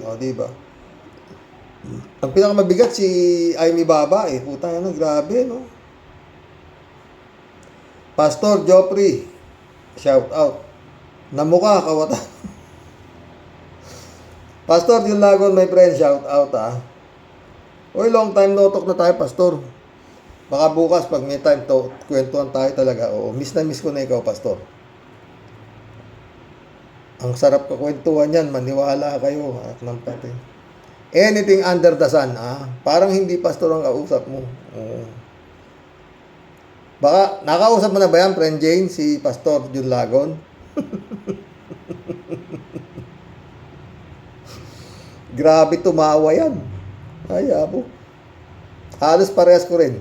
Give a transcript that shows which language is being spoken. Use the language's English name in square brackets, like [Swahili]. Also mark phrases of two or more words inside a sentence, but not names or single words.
[Filipino] O, di ba? Ang pinakamabigat si Aimee Baba eh. Puta na, grabe, no? Pastor Joffrey, [English] shout out. [Filipino] Namukha, kawatan. Pastor Dilagon, [English] my friend, shout out [Filipino] ha. Oy, [English] long time no talk [Filipino] na tayo, Pastor. Baka bukas, pag may time to, kwentuhan tayo talaga. Oo, miss na miss ko na ikaw, Pastor. Ang sarap kakwentuhan yan, maniwala kayo. At ng pati. [English] Anything under the sun, [Filipino] ha? Parang hindi Pastor ang kausap mo. Oo. Baka, nakausap mo na ba yan, friend Jane, si Pastor Dilagon? Grabe tumawa yan. Ay, abo. Halos parehas ko rin.